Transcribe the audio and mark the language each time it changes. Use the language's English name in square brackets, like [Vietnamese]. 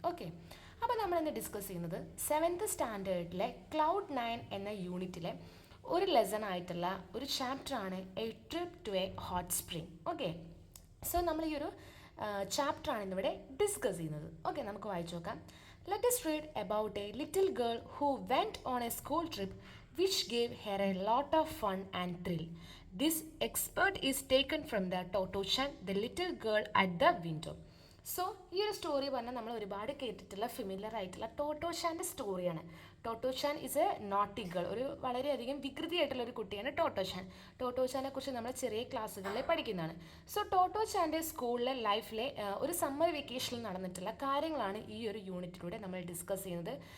[Malayalam] Okay, അപ്പോൾ നമ്മളിന്ന് discuss ചെയ്യുന്നത് 7th സ്റ്റാൻഡേർഡിലെ ക്ലൗഡ് 9 എന്ന യൂണിറ്റിലെ ഒരു ലെസൺ ആയിട്ടുള്ള ഒരു ചാപ്റ്ററാണ് A trip to A hot spring. Okay, so നമ്മൾ ഈ ഒരു ചാപ്റ്ററാണ് ഇന്നിവിടെ ഡിസ്കസ് ചെയ്യുന്നത്. ഓക്കെ, നമുക്ക് വായിച്ചു നോക്കാം. [English] Let us read about a little girl who went on a school trip which gave her a lot of fun and thrill. This expert is taken from the Toto-chan, the little girl at the window. [Malayalam] So ഈ ഒരു story പറഞ്ഞാൽ നമ്മൾ ഒരുപാട് കേട്ടിട്ടുള്ള familiar ആയിട്ടുള്ള ടോട്ടോഷാൻ്റെ സ്റ്റോറിയാണ്. ടോട്ടോഷാൻ [English] is a naughty girl, [Malayalam] ഒരു വളരെയധികം വികൃതിയായിട്ടുള്ള ഒരു കുട്ടിയാണ് ടോട്ടോഷാൻ. ടോട്ടോഷാനെ കുറിച്ച് നമ്മൾ ചെറിയ ക്ലാസ്സുകളിൽ പഠിക്കുന്നതാണ്. സോ ടോട്ടോഷാൻ്റെ സ്കൂളിലെ ലൈഫിലെ ഒരു സമ്മർ വെക്കേഷനിൽ നടന്നിട്ടുള്ള കാര്യങ്ങളാണ് ഈ ഒരു യൂണിറ്റിലൂടെ നമ്മൾ ഡിസ്കസ് ചെയ്യുന്നത്.